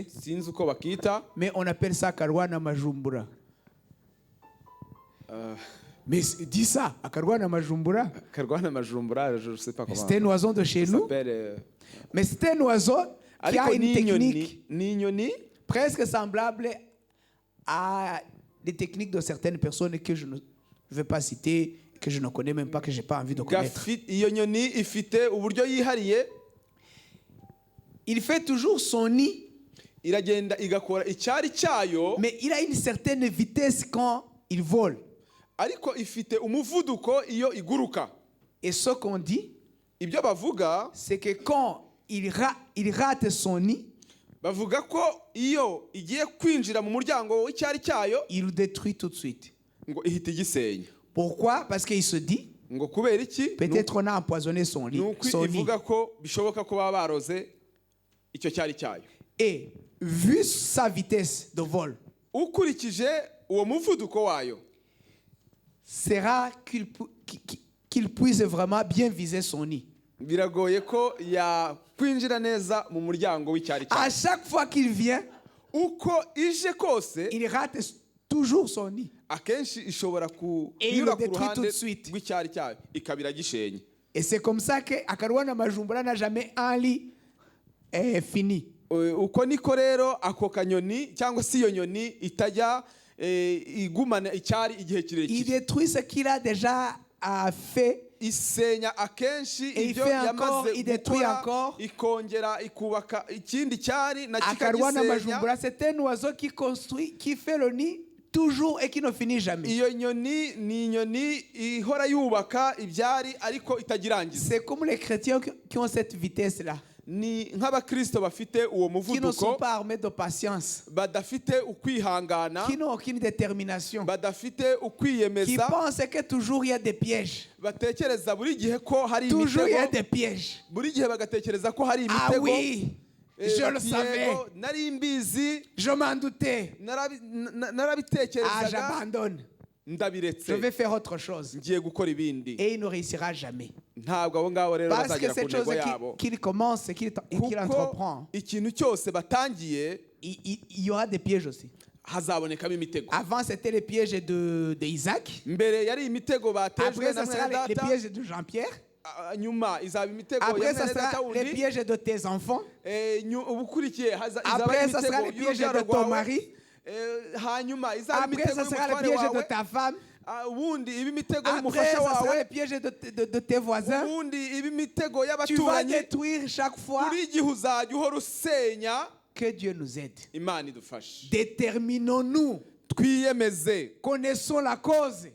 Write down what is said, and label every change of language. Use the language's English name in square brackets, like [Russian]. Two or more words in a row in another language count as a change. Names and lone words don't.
[Kinyarwanda] sinzi uko bakita. [French] mais on appelle ça Karwana Majumbura. Mais dis ça, à Karwana Majumbura. karwana majumbura, je sais pas comment C'est un oiseau de chez ça nous, s'appelle. mais c'est un oiseau qui a [Kinyarwanda] ariko [French] une [Kinyarwanda] ni [French] technique [Kinyarwanda] inyoni [French] presque semblable à des techniques de certaines personnes que je ne vais pas citer, que je ne connais même pas, que je n'ai pas envie de connaître. [Kinyarwanda] iyo nyoni ifite uburyo yihariye. [French] Il fait toujours son nid, [Kinyarwanda] iragenda igakora icyari cyayo, [French] mais il a une certaine vitesse quand il vole. [Kinyarwanda] ariko ifite umuvuduko iyo iguruka. [French] Et ce qu'on dit, [Kinyarwanda] ibyo bavuga, [French] c'est que quand il rate son nid, [Kinyarwanda] bavuga ko iyo igiye kwinjira mu muryango w'icyari cyayo [French] il le détruit tout de suite. [Kinyarwanda] ngo ihita igisenya. [French] Pourquoi? Parce qu'il se dit, [Kinyarwanda] ngo kubera iki? [French] peut-être on a empoisonné son nid. [Kinyarwanda] nuko ivuga ko bishoboka ko baba baroze icyo cyari cyayo. [French] Et vu sa vitesse de vol, [Kinyarwanda] ukurikije uwo muvuduko wayo, [French] sera qu'il puisse vraiment bien viser son nid. [Kinyarwanda] biragoye ko yakwinjira neza mu muryango w'icyari [French] À [Kinyarwanda] cyayo. [French] chaque fois qu'il vient, [Kinyarwanda] uko ije kose [French] il rate toujours son nid. [Kinyarwanda] akenshi ishobora [French] Et il [Kinyarwanda] kunyura [French] le [Kinyarwanda] ku [French] détruit tout [Kinyarwanda] ruhande [French] de suite. [Kinyarwanda] rw'icyari cyayo ikabira gishenye. [French] Et c'est comme ça que Akarwana Majumbura n'a jamais un lit fini. [Kinyarwanda] uko niko rero ako kanyoni cyangwa se iyo nyoni itajya igumana icyari igihe [French] Il [Kinyarwanda] kirekire. [French] détruit ce qu'il a déjà fait. [Kinyarwanda] isenya akenshi [French] Et il [Kinyarwanda] ibyo [French] fait encore, [Kinyarwanda] yamaze [French] il détruit [Kinyarwanda] gukora, [French] encore. [Kinyarwanda] ikongera ikubaka ikindi cyari na [French] Akarwana [Kinyarwanda] kikagisenya. [French] Majumbura, c'est un oiseau qui construit, qui fait le nid toujours et qui ne finit jamais. [Kinyarwanda] iyo nyoni ni inyoni ihora yubaka ibyari ariko itagirangiza. [French] C'est comme les chrétiens qui ont cette vitesse-là, [Kinyarwanda] ni nk'abakristo bafite uwo [French] qui ne sont [Kinyarwanda] muvuduko, [French] pas armés de patience, [Kinyarwanda] badafite ukwihangana, [French] qui n'ont aucune détermination, [Kinyarwanda] badafite [French] qui [Kinyarwanda] ukwiyemeza, [French] pensent que toujours il y a des pièges. [Kinyarwanda] batekereza buri gihe ko hari [French] Toujours il y a [Kinyarwanda] imitego, [French] des pièges. [Kinyarwanda] buri gihe bagatekereza ko hari [French] Ah [Kinyarwanda] imitego. [French] oui, je le [Kinyarwanda] bati, [French] savais, [Kinyarwanda] "Yego, nari mbizi, [French] je m'en doutais. Ah, [Kinyarwanda] narabitekerezaga, [French] j'abandonne. Je [Kinyarwanda] ndabiretse, [French] vais faire autre chose. [Kinyarwanda] ngiye gukora ibindi." [French] Et il ne réussira jamais. [Kinyarwanda] ntabwo abo ngabo rero [French] Parce que [Kinyarwanda] bazagera ku [French] cette chose [Kinyarwanda] ntego yabo, [French] qu'il commence, qu'il [Kinyarwanda] kuko [French] entreprend, [Kinyarwanda] ikintu cyose batangiye [French] il y aura des pièges aussi. [Kinyarwanda] hazabonekamo imitego. [French] Avant, c'était les pièges de Isaac. [Kinyarwanda] mbere yari imitego batejwe [French] Après, [Kinyarwanda] na [French] ça sera [Kinyarwanda] mwene [French] les [Kinyarwanda] data, [French] pièges de Jean-Pierre. [Kinyarwanda] nyuma izaba imitego [French] Après, [Kinyarwanda] ya [French] ça [Kinyarwanda] mwene data [French] sera les [Kinyarwanda] wundi, [French] pièges de tes enfants. [Kinyarwanda] ubukurikiye izaba [French] Après, ça sera [Kinyarwanda] imitego [French] les pièges [Kinyarwanda] y'urubyaro [French] de ton [Kinyarwanda] rwawe, [French] mari. [Kinyarwanda] hanyuma izaba [French] Après, [Kinyarwanda] imitego [French] ça sera les [Kinyarwanda] y'umutware [French] pièges de [Kinyarwanda] wawe, [French] ta femme. [Kinyarwanda] ubundi iba imitego [French] Après, [Kinyarwanda] y'umufasha [French] ça sera [Kinyarwanda] wawe, [French] les pièges de tes voisins. [Kinyarwanda] ubundi iba imitego [French] Tu vas [Kinyarwanda] y'abaturanyi. [French] détruire chaque fois. [Kinyarwanda] buri gihe uzajya uhora usenya. [French] Que Dieu nous aide. [Kinyarwanda] Imana idufashe, [French] Déterminons-nous. [Kinyarwanda] twiyemeze, [French] Connaissons la cause.